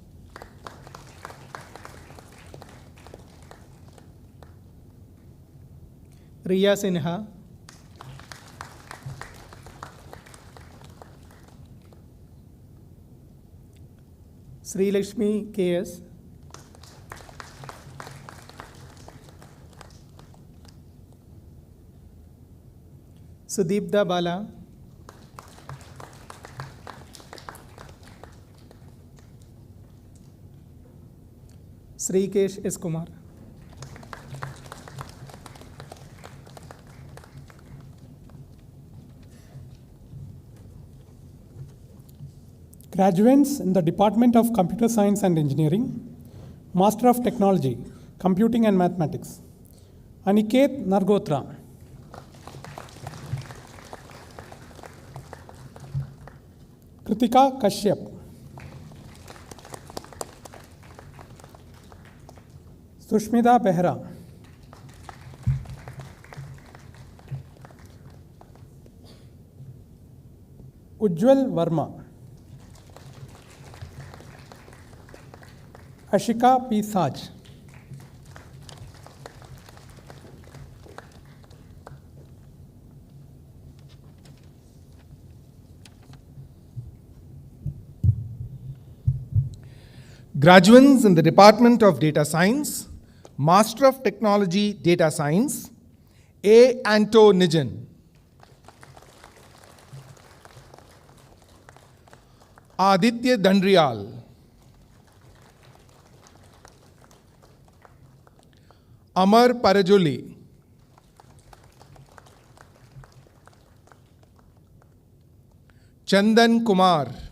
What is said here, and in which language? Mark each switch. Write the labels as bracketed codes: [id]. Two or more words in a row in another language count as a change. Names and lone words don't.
[en] Riya Sinha. Sri Lakshmi K.S. Sudeepda Bala. Srikesh S. Kumar. Graduates in the Department of Computer Science and Engineering, Master of Technology, Computing and Mathematics, Aniket Nargotra. Kritika Kashyap. Sushmita Behra. Ujjwal Verma. Ashika P. Saj. Graduates in the Department of Data Science, Master of Technology Data Science, A. Anto Nijan. Aditya Dandriyal. Amar Parajuli. Chandan Kumar.